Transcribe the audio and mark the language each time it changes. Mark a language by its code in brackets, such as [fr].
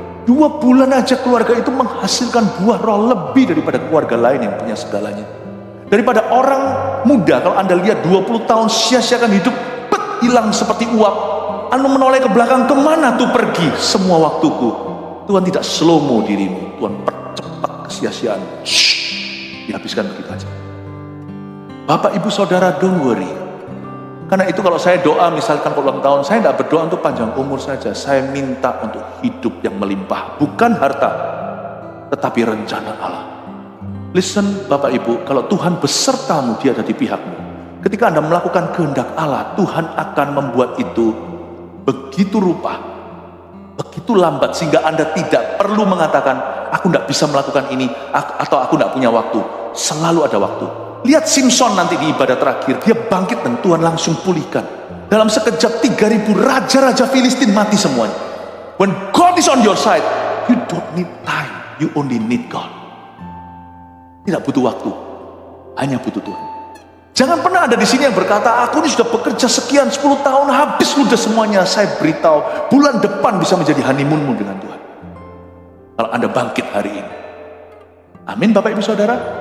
[id] 2 bulan aja keluarga itu menghasilkan buah roh lebih daripada keluarga lain yang punya segalanya. Daripada orang muda, kalau Anda lihat 20 tahun sia-siakan hidup, hilang seperti uap. Anda menoleh ke belakang, kemana tuh pergi semua waktuku? Tuhan tidak slow-mo dirimu, Tuhan percepat kesia-siaan. Dihabiskan begitu aja. Bapak, Ibu, Saudara, [en] don't worry. [id] Karena itu kalau saya doa, misalkan ulang tahun, saya tidak berdoa untuk panjang umur saja. Saya minta untuk hidup yang melimpah, bukan harta, tetapi rencana Allah. Listen Bapak Ibu, kalau Tuhan besertamu, Dia ada di pihakmu. Ketika Anda melakukan kehendak Allah, Tuhan akan membuat itu begitu rupa, begitu lambat, sehingga Anda tidak perlu mengatakan, aku tidak bisa melakukan ini, atau aku tidak punya waktu. Selalu ada waktu. Lihat Simpson nanti di ibadah terakhir, dia bangkit dan Tuhan langsung pulihkan. Dalam sekejap 3.000 raja-raja Filistin mati semuanya. [en] When God is on your side, you don't need time, you only need God. [id] Tidak butuh waktu, hanya butuh Tuhan. Jangan pernah ada di sini yang berkata, aku ini sudah bekerja sekian 10 tahun, habis sudah semuanya. Saya beritahu, bulan depan bisa menjadi honeymoonmu dengan Tuhan. Kalau Anda bangkit hari ini. Amin Bapak Ibu Saudara.